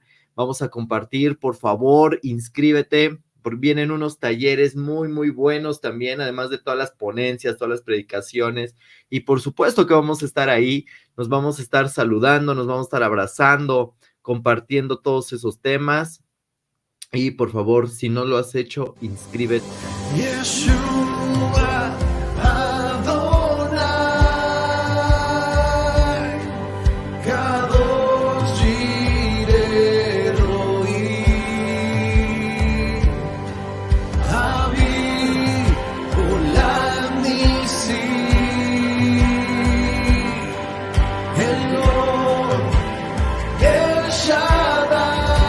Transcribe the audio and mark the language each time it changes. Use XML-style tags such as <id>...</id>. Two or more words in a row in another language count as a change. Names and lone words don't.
<es>Vamos a compartir, por favor, inscríbete, porque vienen unos talleres muy, muy buenos también, además de todas las ponencias, todas las predicaciones, y por supuesto que vamos a estar ahí, nos vamos a estar saludando, nos vamos a estar abrazando, compartiendo todos esos temas. Y por favor, si no lo has hecho, inscríbete.</es> <he>ישוע אדוני, קדוש יראה רועי, אבי עולם ניסי, אלון אל שדי.</he>